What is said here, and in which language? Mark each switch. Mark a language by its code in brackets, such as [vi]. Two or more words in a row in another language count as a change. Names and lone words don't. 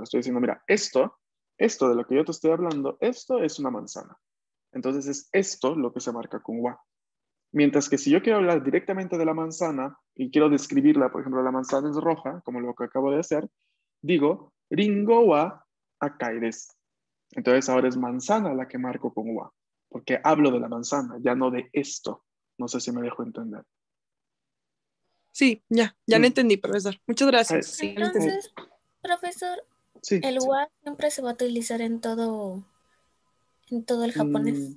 [es] Estoy diciendo, mira, esto de lo que yo te estoy hablando, esto es una manzana. Entonces es esto lo que se marca con wa. Mientras que si yo quiero hablar directamente de la manzana y quiero describirla, por ejemplo, la manzana es roja, como lo que acabo de hacer, digo, [ja] りんごは赤いです. [es] Entonces ahora es manzana la que marco con wa, porque hablo de la manzana, ya no de esto. No sé si me dejo entender. Sí, ya lo Mm. entendí, profesor. Muchas gracias. Ay, Sí, ya lo entendí. Entonces, profesor, sí. el wa siempre se va a utilizar en todo en todo el japonés?